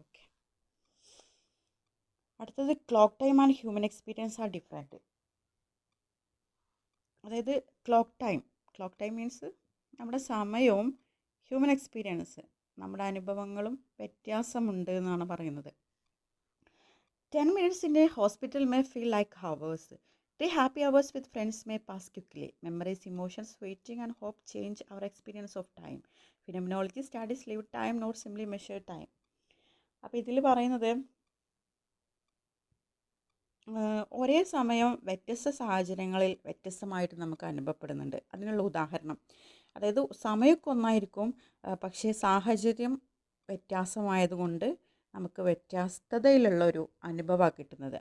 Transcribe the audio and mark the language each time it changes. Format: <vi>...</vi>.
<en>Okay, അടുത്തത് clock time and human experience are different.</en> <ml>അതായത് clock time means നമ്മുടെ സമയവും ഹ്യൂമൻ എക്സ്പീരിയൻസ്, നമ്മുടെ അനുഭവങ്ങളും വ്യത്യാസമുണ്ട് എന്നാണ് പറയുന്നത്.</ml> <en>10 minutes in a hospital may feel like hours. 3 happy hours with friends may pass quickly. Memories, emotions, waiting, and hope change our experience of time. Phenomenology studies live time, not simply measure time.</en> <ml>അപ്പോൾ ഇതിൽ പറയുന്നത് ഒരേ സമയം വ്യത്യസ്ത സാഹചര്യങ്ങളിൽ വ്യത്യസ്തമായിട്ട് നമുക്ക് അനുഭവപ്പെടുന്നുണ്ട്. അതിനുള്ള ഉദാഹരണം, അതായത് സമയമൊക്കെ ഒന്നായിരിക്കും, പക്ഷേ സാഹചര്യം വ്യത്യാസമായതുകൊണ്ട് നമുക്ക് വ്യത്യസ്തതയിലുള്ളൊരു അനുഭവമാണ് കിട്ടുന്നത്.</ml>